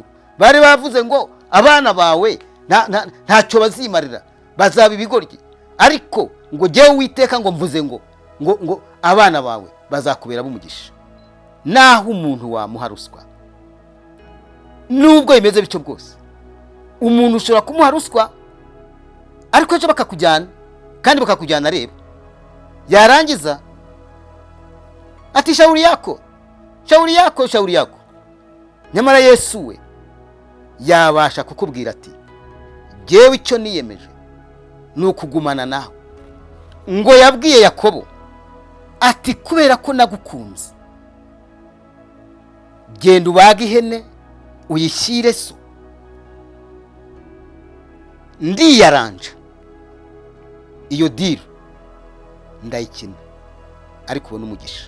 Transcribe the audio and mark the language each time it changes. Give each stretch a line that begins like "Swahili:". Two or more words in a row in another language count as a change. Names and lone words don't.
Kinyarwanda: Bari bavuze ngo abana bawe ntacyo bazimarira, bazaba ibigoryi, ariko ngo jewe Uwiteka ngo mvuze ngo abana bawe bazakubera bumugisha. Naho umuntu wamuha ruswa, nubwo imeze bityo bwose, umuntu ushobora kumuha ruswa ariko ejo bakakujyana, kandi bakakujyana reba, yarangiza ati
Swahili: shauri yako, shauri yako, shauri yako.
Kinyarwanda: Nyamara Yesu we yabasha kukubwira ati jewe icyo niyemeje ni ukugumana nawe. Ngo yabwiye Yakobo ati kubera ko nagukunze, genda ubaga ihene uyishyire so, ndiyaranja iyo diro ndayikina, ariko ubona umugisha.